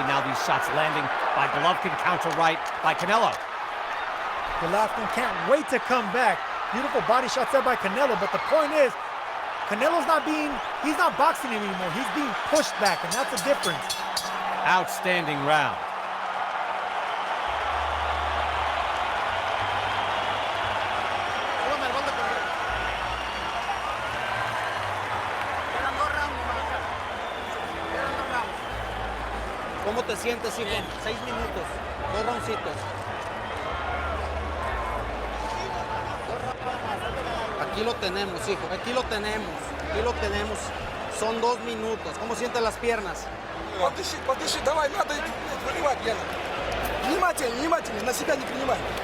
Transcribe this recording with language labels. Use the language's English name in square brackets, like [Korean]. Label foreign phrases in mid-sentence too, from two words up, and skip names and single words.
[English] Now these shots landing by Golovkin, counter right by Canelo. Golovkin can't wait to come back. Beautiful body shots there by Canelo, but the point is, Canelo's he's not boxing anymore. He's being pushed back, and that's the difference. Outstanding round. [Spanish] ¿Cómo te sientes, hijo? 6 minutos, 2 roundcitos. Aquí lo tenemos, hijo. Aquí lo tenemos. Aquí lo tenemos. Son 2 minutos. ¿Cómo sienten las piernas? [Russian] Подыши, давай, надо принимать, Гена. Внимательно, внимательно, на себя не принимай.